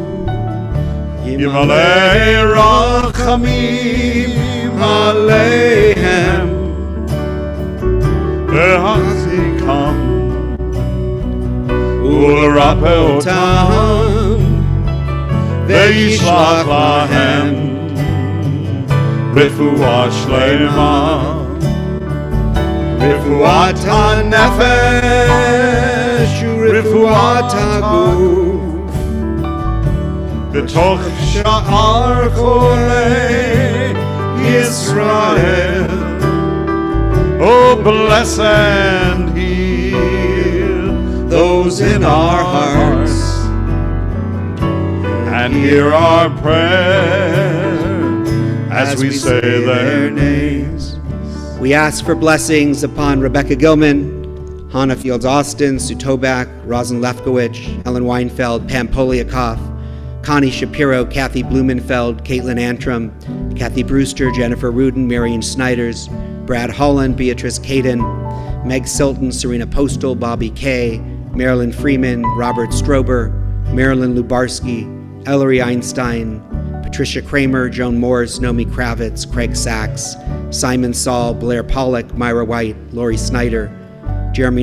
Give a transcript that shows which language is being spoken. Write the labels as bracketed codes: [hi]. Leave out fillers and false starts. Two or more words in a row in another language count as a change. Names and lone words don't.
[he] ימלא רחמים עליהם, ויחזיקם ולרפאותם, וישלח להם רפואה שלמה, רפואת הנפש רפואת הגוף, בתוך שאר חולי ישראל. [en] Oh, bless and heal those in our hearts, and hear our prayer as we say their names. We ask for blessings upon Rebecca Gilman, Hannah Fields Austin, Sue Tobak, Rosin Lefkowitz, Helen Weinfeld, Pam Poliakoff, Connie Shapiro, Kathy Blumenfeld, Caitlin Antrim, Kathy Brewster, Jennifer Rudin, Marion Snyders, Brad Holland, Beatrice Caden, Meg Silton, Serena Postal, Bobby Kay, Marilyn Freeman, Robert Strober, Marilyn Lubarski, Ellery Einstein, Patricia Kramer, Joan Morris, Nomi Kravitz, Craig Sachs, Simon Saul, Blair Pollock, Myra White, Lori Snyder, Jeremy